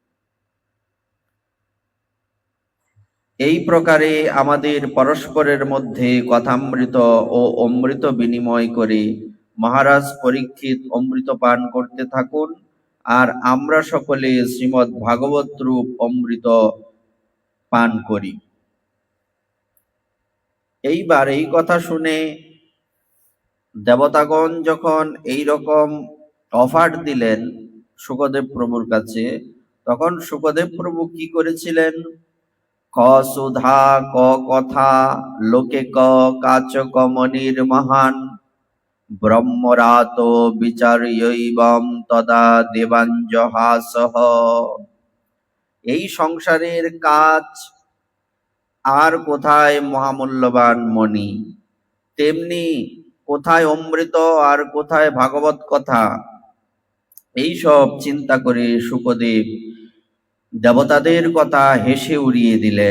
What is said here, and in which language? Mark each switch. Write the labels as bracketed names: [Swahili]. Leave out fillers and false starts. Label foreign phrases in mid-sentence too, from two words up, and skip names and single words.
[Bangla] এই প্রকারে আমাদের পরস্পরের মধ্যে কথামৃত ও অমৃত বিনিময় করে মহারাজ পরীক্ষিত অমৃত পান করতে থাকুন, আর আমরা সকলে শ্রীমদ্ ভাগবত রূপ অমৃত পান করি। এইবার এই কথা শুনে দেবতাগণ যখন এই রকম অফার দিলেন শুকদেব প্রভুর কাছে, তখন শুকদেব প্রভু কি করেছিলেন? [Sanskrit] ক সুধা ক কথা লোকে ক কাচ কমনির মহান ব্রহ্মরাত বিচার্যৈবং তদা দেবাঞ্জহাসহ। [Bangla] এই সংসারের কাজ আর কোথায় মহামূল্যবান মণি, তেমনি কোথায় অমৃত আর কোথায় ভাগবত কথা, এই সব চিন্তা করে শুকদেব দেবতাদের কথা হেসে উড়িয়ে দিলেন।